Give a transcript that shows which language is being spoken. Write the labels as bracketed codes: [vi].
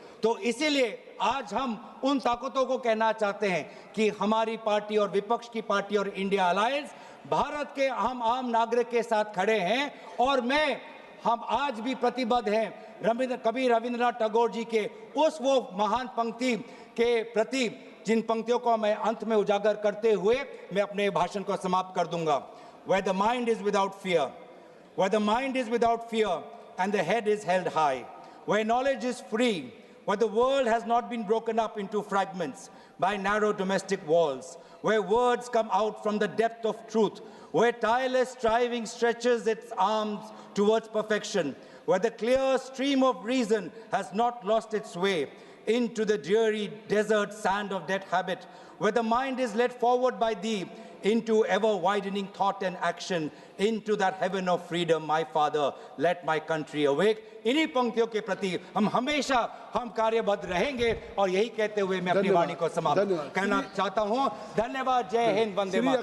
[hi] तो इसीलिए आज हम उन ताकतों को कहना चाहते हैं कि हमारी पार्टी और विपक्ष की पार्टी और इंडिया अलायंस भारत के हम आम नागरिक के साथ खड़े हैं। और हम आज भी प्रतिबद्ध हैं कवि रविंद्रनाथ टैगोर जी के उस वो महान पंक्ति के प्रति, जिन पंक्तियों को मैं अंत में उजागर करते हुए मैं अपने भाषण को समाप्त कर दूंगा। [en] Where the mind is without fear, where the mind is without fear and the head is held high, where knowledge is free, where the world has not been broken up into fragments by narrow domestic walls, where words come out from the depth of truth, where tireless striving stretches its arms towards perfection, where the clear stream of reason has not lost its way into the dreary desert sand of dead habit, where the mind is led forward by thee into ever-widening thought and action, into that heaven of freedom, my Father, let my country awake। [hi] इन्हीं पंक्तियों के प्रति हम हमेशा कार्यबद्ध रहेंगे और यही कहते हुए मैं अपनी वाणी को समाप्त करना चाहता हूँ। धन्यवाद। जय हिंद, वंदे मातरम।